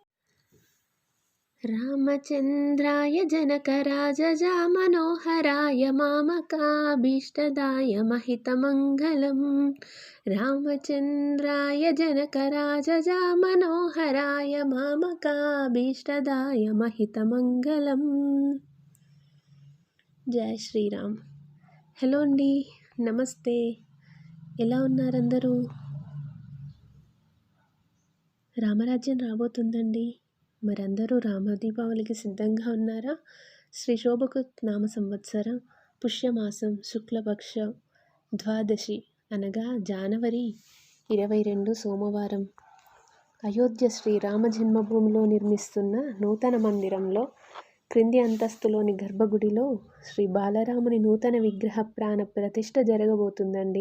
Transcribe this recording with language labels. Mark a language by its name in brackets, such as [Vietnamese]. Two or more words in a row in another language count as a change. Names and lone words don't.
[Sanskrit] रामचंद्राय जनकराजजा मनोहराय मामकाभीष्टदाय महितमङ्गलम्। रामचंद्राय जनकराजजा मनोहराय मामकाभीष्टदाय महितमङ्गलम्। [Telugu] జై శ్రీరామ్. హలో అండి, నమస్తే. ఎలా ఉన్నారు అందరూ? రామరాజ్యం రాబోతుందండి. మరందరూ రామ దీపావళికి సిద్ధంగా ఉన్నారా? శ్రీ శోభకు నామ సంవత్సర పుష్యమాసం శుక్లపక్ష ద్వాదశి అనగా జనవరి 22 సోమవారం అయోధ్య శ్రీ రామ జన్మభూమిలో నిర్మిస్తున్న నూతన మందిరంలో క్రింది అంతస్తులోని గర్భగుడిలో శ్రీ బాలరాముని నూతన విగ్రహ ప్రాణ ప్రతిష్ఠ జరగబోతుందండి.